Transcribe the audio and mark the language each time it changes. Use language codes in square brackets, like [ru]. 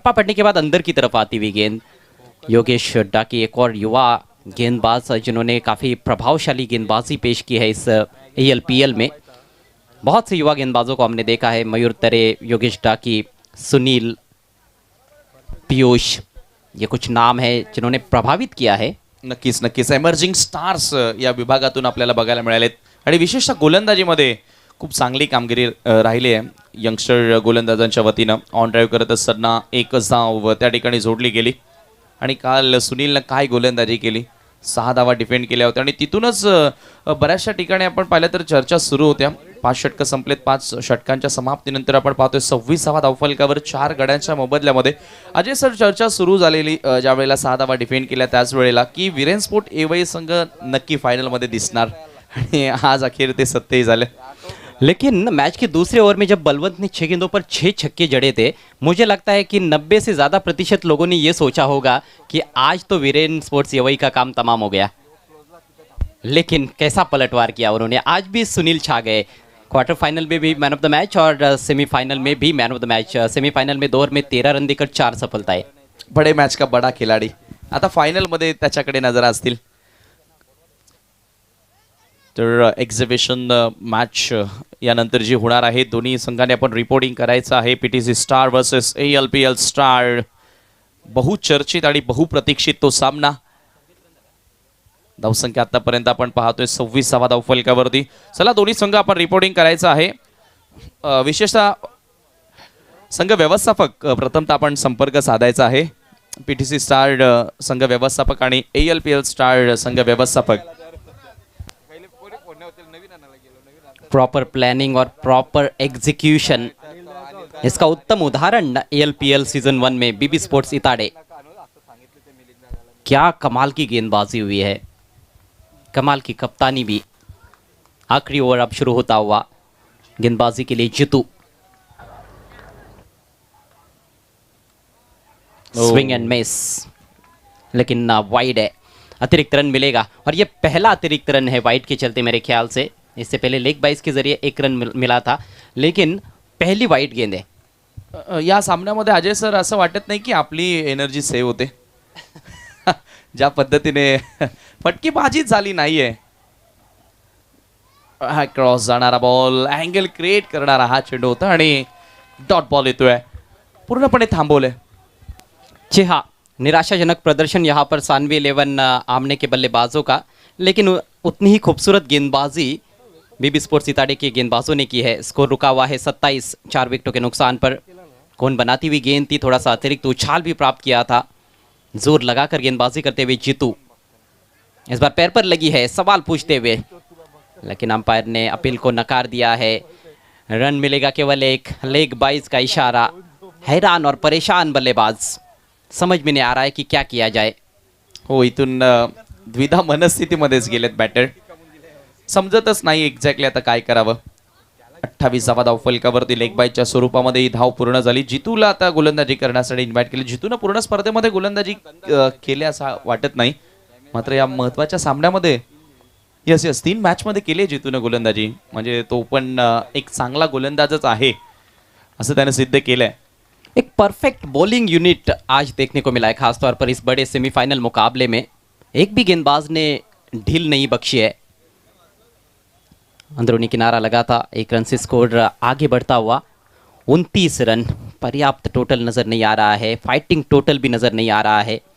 [hi] टप्पा पड़ने के बाद अंदर की तरफ आती हुई गेंद. योगेश डाकी एक और युवा गेंदबाज जिन्होंने काफ़ी प्रभावशाली गेंदबाजी पेश की है इस ALPL में. बहुत से युवा गेंदबाजों को हमने देखा है. मयूर तरे, योगेश डाकी, सुनील, पीयूष, ये कुछ नाम है जिन्होंने प्रभावित किया है. [mr] नक्कीच नक्कीच एमर्जिंग स्टार्स या विभागातून आपल्याला बघायला मिळालेत आणि विशेषतः गोलंदाजीमध्ये खूप चांगली कामगिरी राहिली आहे यंगस्टर गोलंदाजांच्या वतीनं. ऑन ड्राईव्ह करत असताना एक धाव त्या ठिकाणी जोडली गेली आणि काल सुनीलनं काय गोलंदाजी केली. 6 धावा डिफेंड केल्या होत्या आणि तिथूनच बऱ्याचशा ठिकाणी आपण पाहिलं तर चर्चा सुरू होत्या. 5 षटकं संपलेत. 5 षटकांच्या समाप्तीनंतर आपण पाहतोय 26व्या धावफलकावर 4 गड्यांच्या मोबदल्यामध्ये. अजय सर, चर्चा सुरू झालेली ज्या वेळेला 6 धावा डिफेंड केल्या त्याच वेळेला की वीरेन स्पोर्ट एवई संघ नक्की फायनलमध्ये दिसणार आणि आज अखेर ते सत्यही झाले. [hi] लेकिन मैच के दूसरे ओवर में जब बलवंत ने 6 गेंदों पर 6 छक्के जड़े थे, मुझे लगता है कि 90 से ज़्यादा प्रतिशत लोगों ने ये सोचा होगा कि आज तो वीरेन स्पोर्ट्स यवई का काम तमाम हो गया. लेकिन कैसा पलटवार किया उन्होंने. आज भी सुनील छा गए. क्वार्टर फाइनल में भी मैन ऑफ द मैच और सेमीफाइनल में भी man of the match. Semifinal में 2 ओवर में 13 रन देकर 4 सफलताएं. बडे मॅच का बडा खिलाडी. [mr] आता फायनलमध्ये त्याच्याकडे नजर असतील. तर एक्झिबिशन मॅच यानंतर जी होणार आहे दोन्ही संघाने आपण रिपोर्टिंग करायचं आहे. PTC star versus ALPL star. बहुचर्चित आणि बहुप्रतीक्षित तो सामना. धावसंख्या आतापर्यंत आपण पाहतोय 26व्या धावफलकावरती. चला दोन्ही संघ आपण रिपोर्टिंग करायचं आहे. विशेषतः संघ व्यवस्थापक प्रथमतः आपण संपर्क साधायचा आहे. पीटीसी स्टार संघ व्यवस्थापक आणि ALPL स्टार संघ व्यवस्थापक. [hi] प्रॉपर प्लानिंग और प्रॉपर एग्जीक्यूशन, इसका उत्तम उदाहरण ALPL सीजन 1 में BB स्पोर्ट्स इताड़े. क्या कमाल की गेंदबाजी हुई है, कमाल की कप्तानी भी. आखिरी ओवर अब शुरू होता हुआ. गेंदबाजी के लिए जितू. स्विंग एंड मिस, लेकिन वाइड है. अतिरिक्त रन मिलेगा और ये पहला अतिरिक्त रन है वाइड के चलते मेरे ख्याल से. इससे पहले लेग बाइस के जरिए एक रन मिला था, लेकिन पहली वाइड गेंद है. [mr] या सामन्यामध्ये अजय सर असं वाटत नाही की आपली एनर्जी सेव्ह होते. ज्या पद्धतीने फटकेबाजी झाली नाहीये. हा क्रॉस जाणारा बॉल, अँगल क्रिएट करणारा हा चेंडू होता आणि डॉट बॉल येतोय. पूर्णपणे थांबवलंय. [hi] जी हाँ, निराशाजनक प्रदर्शन यहाँ पर सानवी 11 आमने के बल्लेबाजों का, लेकिन उतनी ही खूबसूरत गेंदबाजी BB स्पोर्ट्स इताड़े के गेंदबाजों ने की है. स्कोर रुका हुआ है 27, 4 विकेटों के नुकसान पर. कौन बनाती हुई गेंद थी, थोड़ा सा अतिरिक्त उछाल भी प्राप्त किया था. जोर लगाकर गेंदबाजी करते हुए जीतू. इस बार पैर पर लगी है सवाल पूछते हुए, लेकिन अंपायर ने अपील को नकार दिया है. रन मिलेगा केवल एक. लेग बाइस का इशारा. हैरान और परेशान बल्लेबाज, समझ में नहीं आ रहा है कि क्या किया जाए. [mr] हो, इथून द्विधा मनस्थितीमध्येच गेलेत बॅटर. समजतच नाही एक्झॅक्टली आता काय करावं. 28वा धाव फलकावरती लेग बाईच्या स्वरूपामध्ये ही धाव पूर्ण झाली. जितूला आता गोलंदाजी करण्यासाठी इन्व्हाइट केले. जितूनं पूर्ण स्पर्धेमध्ये गोलंदाजी केली असं वाटत नाही, मात्र या महत्त्वाच्या सामन्यामध्ये यस 3 मॅचमध्ये केली जितूनं गोलंदाजी. म्हणजे तो पण एक चांगला गोलंदाजच आहे असं त्याने सिद्ध केलंय. [hi] एक परफेक्ट बॉलिंग यूनिट आज देखने को मिला है, खासतौर पर इस बड़े सेमीफाइनल मुकाबले में. एक भी गेंदबाज ने ढील नहीं बख्शी है. अंदरूनी किनारा लगा था. 1 रन से स्कोर आगे बढ़ता हुआ. 29 रन पर्याप्त टोटल नज़र नहीं आ रहा है. फाइटिंग टोटल भी नज़र नहीं आ रहा है.